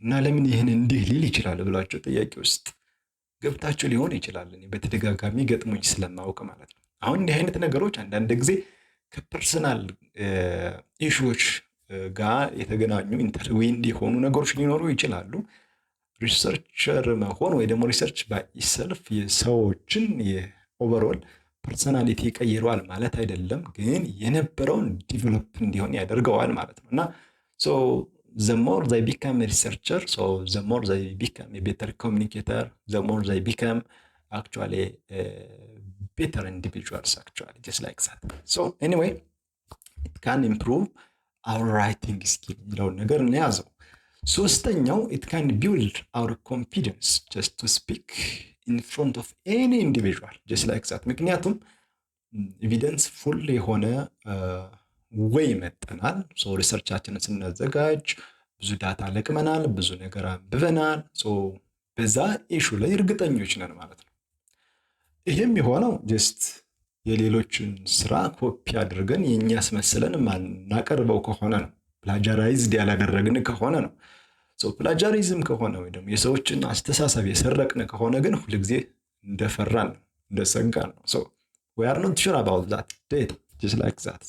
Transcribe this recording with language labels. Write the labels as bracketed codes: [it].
[am] እና ለምን ይህን እንዲህ ሊል ይችላል ብላችሁ ጥያቄ ውስጥ ገብታችሁ ሊሆን ይችላል። እኔ በተደጋጋሚ ገጥሞኝ ስለማወቅ ማለት ነው። አሁን እንዲህ አይነት ነገሮች አንዳንድ ጊዜ ከፐርሰናል ኢሹዎች ጋር የተገናኙ ኢንተርዌንድ የሆኑ ነገሮች ሊኖሩ ይችላሉ። ሪሰርቸር መሆን ወይ ደግሞ ሪሰርች ባይሰልፍ የሰዎችን የኦቨርኦል ፐርሰናሊቲ ይቀይረዋል ማለት አይደለም፣ ግን የነበረውን ዲቨሎፕ እንዲሆን ያደርገዋል ማለት ነው። እና [en] the more they become a researcher, so the more they become a better communicator, the more they become actually better individuals, actually, just like that. So anyway, it can improve our writing skill [am] የሚለውን ነገር እንያዘው። ሶስተኛው [en] it can build our confidence just to speak in front of any individual, just like that. [am] ምክንያቱም ኤቪደንስ ፉል የሆነ ወይ መጠናል። ሪሰርቻችንን ስናዘጋጅ ብዙ ዳታ ለቅመናል፣ ብዙ ነገር አንብበናል። በዛ ኢሹ ላይ እርግጠኞች ነን ማለት ነው። ይህም የሆነው ጀስት የሌሎችን ስራ ኮፒ አድርገን የእኛ አስመስለን ማናቀርበው ከሆነ ነው። ፕላጃራይዝድ ያላደረግን ከሆነ ነው። ፕላጃሪዝም ከሆነ ወይ ደግሞ የሰዎችን አስተሳሰብ የሰረቅን ከሆነ ግን ሁልጊዜ እንደፈራን ነው፣ እንደሰጋን ነው። [en] we are not sure about that data, just like that.